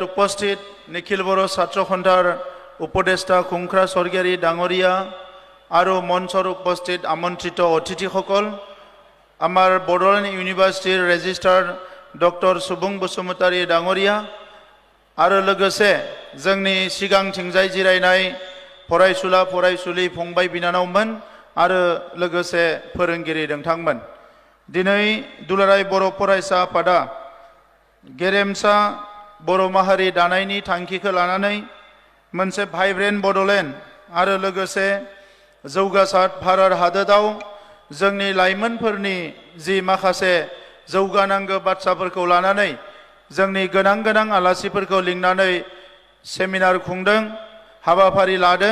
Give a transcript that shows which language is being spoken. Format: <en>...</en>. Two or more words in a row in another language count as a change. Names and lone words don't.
<as>উপস্থিত নিখিল বড়ো ছাত্ৰ সন্থাৰ উপদেষ্টা খুংখ্ৰা স্বৰ্গীয়াৰী ডাঙৰীয়া আৰু মঞ্চৰ উপস্থিত আমন্ত্ৰিত অতিথিসকল, আমাৰ বড়োলেণ্ড ইউনিভাৰ্চিটিৰ ৰেজিষ্ট্ৰাৰ ডক্টৰ সুবুং বসুমতাৰী ডাঙৰীয়া আৰু</as> <brx>लोगोसे जोंनि सिगांथिंजाय जिरायनाय फरायसुला फरायसुलि फंबाय बिनानावमोन आरो लोगोसे फोरोंगिरि नोंथांमोन। दिनै दुलाराय बर' फरायसा आफादा गेरेमसा बर' माहारि दानायनि थांखिखौ लानानै मोनसे भाइब्रेन्ट बड'लेण्ड आरो लोगोसे जौगासार भारत हादोराव जोंनि लाइमोनफोरनि जि माखासे जौगानांगौ बाथ्राफोरखौ लानानै जोंनि गोनां आलासिफोरखौ लिंनानै सेमिनार खुंदों, हाबाफारि लादों।</brx>